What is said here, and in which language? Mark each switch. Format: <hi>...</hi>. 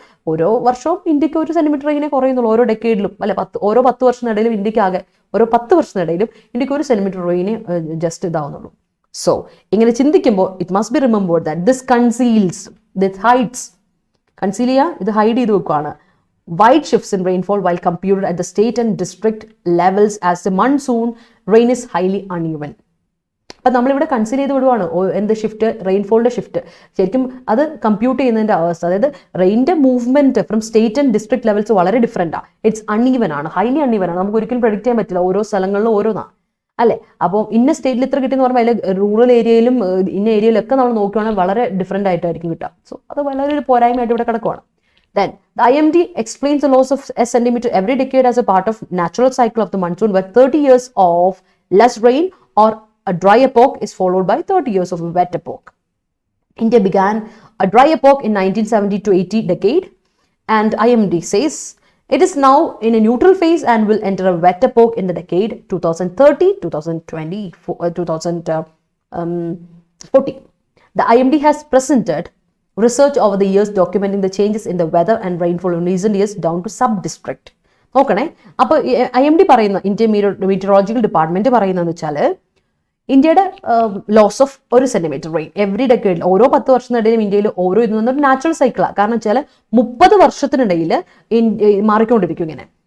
<ml>ഓരോ വർഷവും ഇന്ത്യക്ക് 1 സെന്റിമീറ്റർ റെയിനെ കുറയുന്നുള്ളൂ. ഓരോ ഡെക്കേഡിലും അല്ലെ, ഓരോ 10 വർഷത്തിനിടയിലും ഇന്ത്യക്ക് ആകെ ഓരോ 10 വർഷത്തിനിടയിലും ഇന്ത്യക്ക് 1 സെന്റിമീറ്റർ റെയിനെ ജസ്റ്റ് ഇതാവുന്നുള്ളൂ.</ml> <en>so</en> <ml>ഇങ്ങനെ ചിന്തിക്കുമ്പോൾ</ml> <en>it must be remembered that this conceals, this hides,</en> <ml>conceal ചെയ്യുക, ഇത് ഹൈഡ് ചെയ്ത് വെക്കുകയാണ്.</ml> <en>Wide shifts in rainfall while computed at the state and district levels as the monsoon rain is highly uneven.</en> <ml>അപ്പം നമ്മളിവിടെ consider ചെയ്ത് വിടുവാണ് എന്ത് shift, റെയിൻഫോളിന്റെ shift. ശരിക്കും അത് കമ്പ്യൂട്ട് ചെയ്യുന്നതിന്റെ അവസ്ഥ, അതായത് റെയിൻ്റെ movement from state and district levels വളരെ ഡിഫറെന്റ് ആണ്. ഇറ്റ്സ് അൺഈവൻ ആണ്, ഹൈലി അൺഈവൻ ആണ്. നമുക്ക് ഒരിക്കലും പ്രഡിക്റ്റ് ചെയ്യാൻ പറ്റില്ല. ഓരോ സ്ഥലങ്ങളിലും ഓരോന്നാണ് അല്ലേ. അപ്പോൾ ഇന്ന സ്റ്റേറ്റിൽ ഇത്ര കിട്ടിയെന്ന് പറയുമ്പോൾ അതിൽ റൂറൽ ഏരിയയിലും ഇന്ന ഏരിയയിലൊക്കെ നമ്മൾ നോക്കുകയാണെങ്കിൽ വളരെ ഡിഫറെന്റ് ആയിട്ടായിരിക്കും കിട്ടുക. സോ അത് വളരെ ഒരു പോരായ്മയായിട്ട് ഇവിടെ കിടക്കുവാണ്.</ml> <en>Then the IMD explains the loss of a centimeter every decade as a part of natural cycle of the monsoon, where 30 years of less rain or a dry epoch is followed by 30 years of a wet epoch. India began a dry epoch in 1970 to 80 decade, and IMD says it is now in a neutral phase and will enter a wet epoch in the decade 2030, 2020, 2040. The IMD has presented research over the years documenting the changes in the weather and rainfall in recent years down to sub-district.</en> <ml>നോക്കണേ, അപ്പോൾ IMD പറയുന്ന, India meteorological department പറയുന്നതെന്ന് വെച്ചാൽ ഇന്ത്യയുടെ</ml> <en>loss of 1 centimetre rain every ഡെക്കേഡിൽ,</en> <ml>ഓരോ 10 വർഷത്തിനിടയിലും ഇന്ത്യയിൽ ഓരോ ഇത് നിന്നൊരു നാച്ചുറൽ സൈക്കിളാണ്. കാരണം വെച്ചാൽ 30 വർഷത്തിനിടയിൽ മാറിക്കൊണ്ടിരിക്കും ഇങ്ങനെ.</ml>